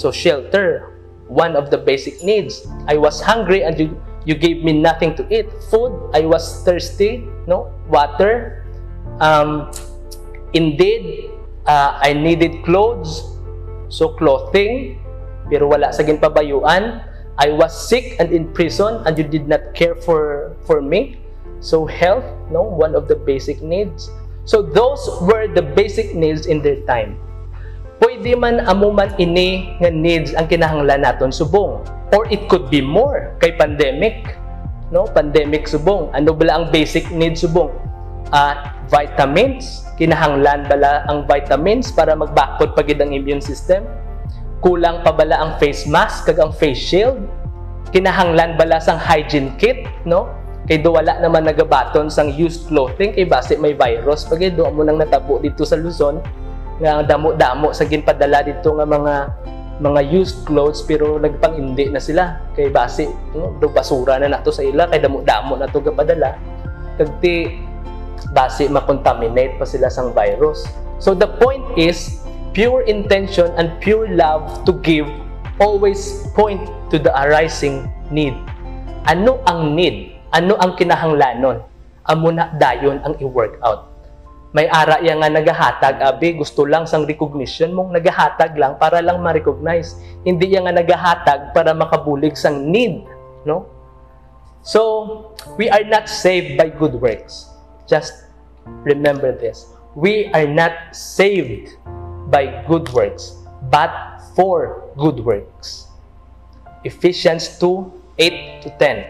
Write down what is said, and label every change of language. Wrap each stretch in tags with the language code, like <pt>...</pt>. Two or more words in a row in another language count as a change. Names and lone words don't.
<en>So shelter, one of the basic needs. I was hungry, and you gave me nothing to eat. Food. I was thirsty, no? Water. Indeed, I needed clothes, so clothing,</en> <hil>pero wala sa ginpabayuan.</hil> <en>I was sick and in prison, and you did not care for me. So health, no, one of the basic needs. So those were the basic needs in their time.</en> <hil>Pwede man amo man ini nga needs ang kinahanglan naton subong,</hil> <en>or it could be more kay pandemic, no?</en> <hil>Pandemic subong. Ano bala ang</hil> <en>basic needs</en> <hil>subong? Vitamins, kinahanglan bala ang vitamins para magbakod pagid ang</hil> <en>immune system.</en> <hil>Kulang pa bala ang face mask kag ang face shield? Kinahanglan bala sang</hil> <en>hygiene kit,</en> <hil>no? Kay do wala naman nagabaton sang</hil> <en>used clothing</en> <hil>kay base may virus. Pag do mo nang natabo dito sa Luzon nga damo-damo sa ginpadala dito nga mga</hil> <en>used clothes</en> <hil>pero nagpang-indi na sila kay base do basura na nato sa ila kay damo-damo na to gapadala kagti base makontaminate pa sila sang virus.</hil> <en>So the point is pure intention and pure love to give always point to the arising need.</en> <hil>Ano ang need? Ano ang kinahanglanon? Amo na dayon ang i-work out. May ara yang nga nagahatag, abi, gusto lang sang recognition mong nagahatag lang para lang ma-recognize. Hindi yang nga nagahatag para makabulig sang need, no?</hil> <en>So, we are not saved by good works. Just remember this. We are not saved by good works, but for good works. Ephesians 2:8 to 10.</en>